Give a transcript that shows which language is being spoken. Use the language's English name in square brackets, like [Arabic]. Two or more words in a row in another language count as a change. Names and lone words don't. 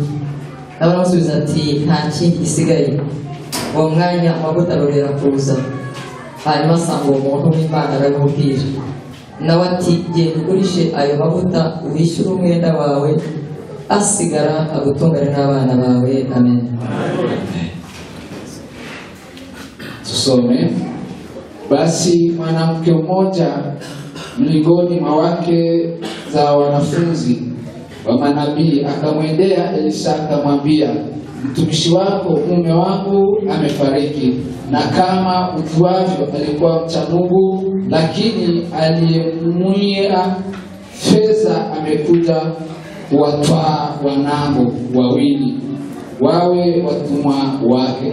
[Kinyarwanda] Nawe aramusubiza ati, nta kindi gisigaye. Uwo mwanya amavuta arorera kuza, hanyuma asanga uwo muntu w'Imana aramubwira. Nawe ati, genda ugurishe ayo mavuta uwishyure umwenda wawe, asigara agutungane n'abana bawe. Amen. [Swahili] Tusome. Basi mwanamke mmoja miongoni mwa wake za wanafunzi wa manabii akamwendea Elisa akamwambia, mtumishi wako mume wangu amefariki, na kama ujuavyo alikuwa mcha Mungu, lakini aliyemwia fedha amekuja kuwatwaa wanangu wawili wawe watumwa wake.